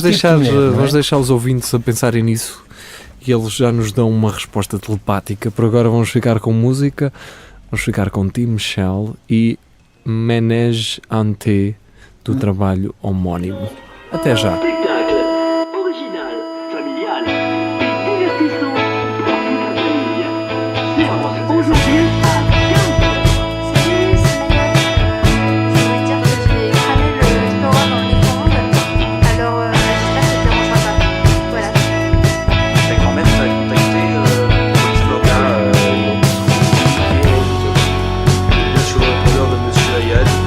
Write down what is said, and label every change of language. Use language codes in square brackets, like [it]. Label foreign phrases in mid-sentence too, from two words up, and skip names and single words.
[pt] vamos deixar os ouvintes a pensarem nisso e eles já nos dão uma resposta telepática. Por agora vamos ficar com música, vamos ficar com Tim Michel e Ménage en T do trabalho homónimo. Até já. [fr] Original, familial et divertissant pour toute la famille. Aujourd'hui à 15h. Je voulais dire que j'ai cramé le Store dans le micro-ondes. Alors j'espère que ça ne dérangera pas. Voilà. Ta grand-mère t'a contacté pour le slogan sur le répondeur de Monsieur Ayad.